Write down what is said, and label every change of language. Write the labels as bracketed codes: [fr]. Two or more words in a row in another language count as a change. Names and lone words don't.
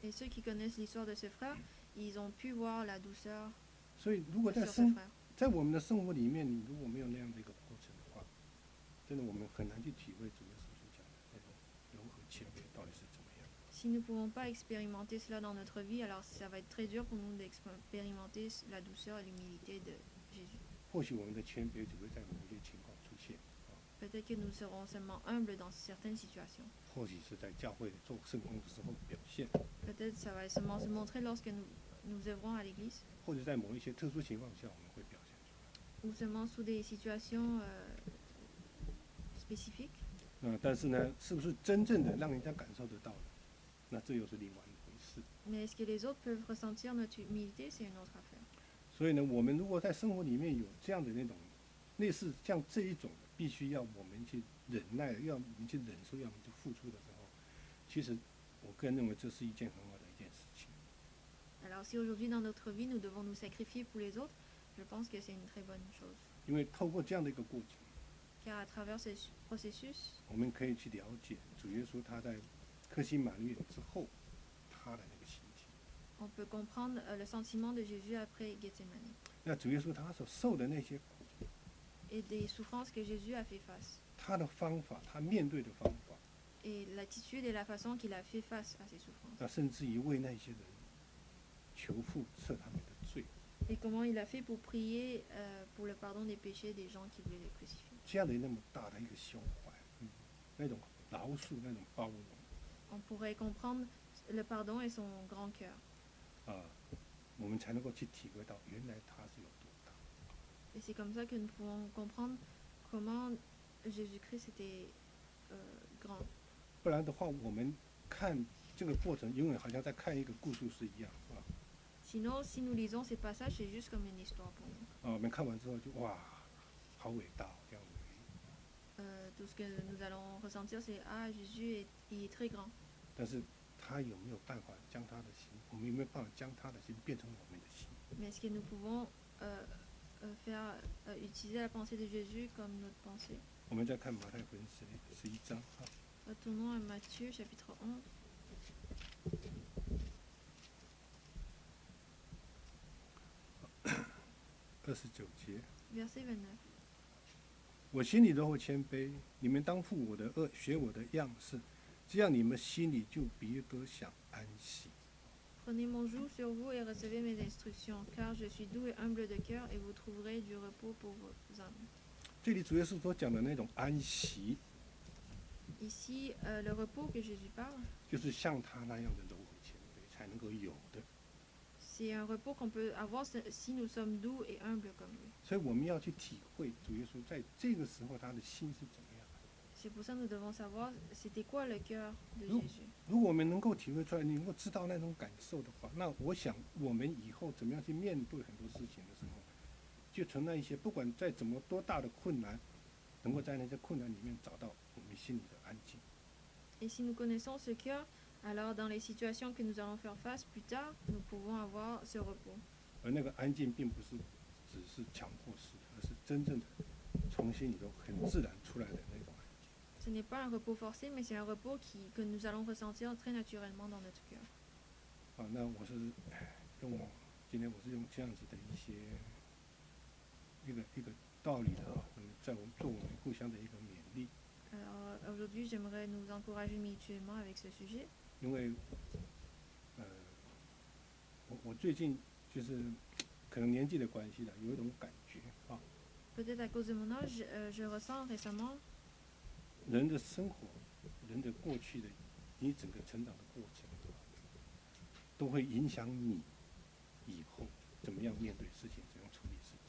[fr] Et ceux qui connaissent l'histoire de ce frère, ils ont pu voir la douceur [zh] 所以如果 [fr] sur ce frère. [zh] 在我们的生活里面，你如果没有那样的一个过程的话，真的我们很难去体会主耶稣所讲的那种柔和谦卑到底是怎么样。 [fr] Si nous ne pouvons pas expérimenter cela dans notre vie, alors ça va être très dur pour nous d'expérimenter la douceur et l'humilité de Jésus. [zh] 或许我们的谦卑只会在某些情况出现， [fr] Peut-être que nous serons seulement humbles dans certaines situations. [zh] 或许是在教会做圣工的时候表现， [fr] Peut-être ça va seulement se montrer lorsque nous œuvrons à l'église, [zh] 或者在某一些特殊情况下我们会表现出来。 [fr] ou seulement sous des situations spécifiques. [zh] 但是呢，是不是真正的让人家感受得到呢？那这又是另外一回事。 [fr] Mais est-ce que les autres peuvent ressentir notre humilité? C'est une autre affaire. [zh] 所以呢，我们如果在生活里面有这样的那种类似像这一种必须要我们去忍耐，要我们去忍受，要我们去付出的时候，其实我个人认为这是一件很好的一件事情。 [fr] Alors si aujourd'hui dans notre vie nous devons nous sacrifier pour les autres, je pense que c'est une très bonne chose. [zh] 因为透过这样的一个过程， [fr] Car à travers ce processus, [zh] 我们可以去了解主耶稣他在克西马尼园之后他的那个心情。 [fr] on peut comprendre le sentiment de Jésus après Gethsemane [zh] 那主耶稣他所受的那些苦， [fr] et des souffrances que Jésus a fait face. [zh] 他的方法，他面对的方法， [fr] Et l'attitude et la façon qu'il a fait face à ces souffrances. [zh] 那甚至于为那些人求父赦他们的罪， [fr] Et comment il a fait pour prier pour le pardon des péchés des gens qui voulaient le crucifier. [zh] 这样的那么大的一个胸怀，那种饶恕，那种包容。 [fr] On pourrait comprendre le pardon et son grand cœur. [zh] 我们才能够去体会到原来他是有多大。 [fr] Et c'est comme ça que nous pouvons comprendre comment Jésus-Christ était grand. [zh] 不然的话，我们看这个过程，永远好像在看一个故事书一样啊。 [fr] Sinon, si nous lisons ces passages, c'est juste comme une histoire pour nous. [zh] 我们看完之后就哇，好伟大这样子。 [fr] Tout ce que nous allons ressentir, c'est ah, Jésus il est très grand. [zh] 但是他有没有办法将他的心，我们有没有办法将他的心变成我们的心？ [fr] Mais est-ce que nous pouvons utiliser la pensée de Jésus comme notre pensée? [zh] 我们再看马太福音11章啊， [fr] Retournons à Matthieu chapitre 11, [zh] 29 节。 [fr] verset 29. [zh] 我心里柔和谦卑，你们当负我的恶，学我的样式，这样你们心里就别得享安息。 [fr] Prenez mon joug sur vous et recevez mes instructions, car je suis doux et humble de cœur, et vous trouverez du repos pour vos âmes. [zh] 这里主耶稣所讲的那种安息， [fr] Ici, le repos que Jésus parle, [zh] 就是像他那样的柔和谦卑才能够有的。 [fr] c'est un repos qu'on peut avoir si nous sommes doux et humbles comme lui. [zh] 所以我们要去体会主耶稣在这个时候他的心是怎么样的。 [fr] C'est pour ça que nous devons savoir c'était quoi le cœur de Nous- Jésus. [zh] 如果我们能够体会出来，你能够知道那种感受的话，那我想我们以后怎么样去面对很多事情的时候，就存在一些不管再怎么多大的困难，能够在那些困难里面找到我们心里的安静。 [fr] Et si nous connaissons ce cœur, alors dans les situations que nous allons faire face plus tard, nous pouvons avoir ce repos. [zh] 而那个安静并不是只是强迫式的，而是真正的从心里头很自然出来的那种安静。 [fr] Ce n'est pas un repos forcé, mais c'est un repos que nous allons ressentir très naturellement dans notre cœur. [zh] 那我是今天我是用这样子的一个道理的那么做我们互相的一个勉励。 [fr] Alors aujourd'hui, j'aimerais nous encourager mutuellement avec ce sujet. [zh] 因为我最近就是可能年纪的关系有一种感觉 [fr] Peut-être à cause de mon âge, je ressens récemment [zh] 人的生活，人的过去的你整个成长的过程，都会影响你以后怎么样面对事情，怎样处理事情。